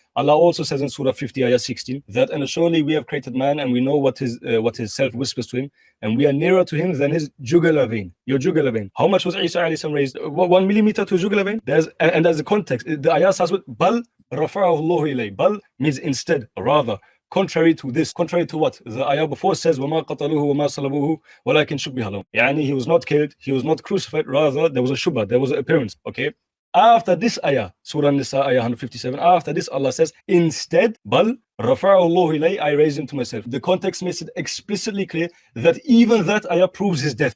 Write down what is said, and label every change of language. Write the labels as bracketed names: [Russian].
[English] Allah also says in Surah 50, ayah 16, that and surely we have created man and we know what his self whispers to him, and we are nearer to him than his jugular vein. Your jugular vein. How much was Isa alayhi salam raised? 1 millimeter to jugular vein? There's the context. The ayah starts with Bal rafa'ahu Allahu ilay. Bal means instead, rather. Contrary to this, contrary to what? [Arabic] The ayah before says, وَمَا قَتَلُوهُ وَمَا صَلَبُوهُ وَلَكِنْ شُبِّهَ لَهُمْ. [English] Yani he was not killed, he was not crucified, rather there was a shubha, there was an appearance, okay? After this ayah, Surah Nisa, ayah 157, after this Allah says, instead, Bal [Arabic] رَفَعَهُ اللَّهُ إِلَيْهِ, [English] I raised him to myself. The context makes it explicitly clear that even that ayah proves his death.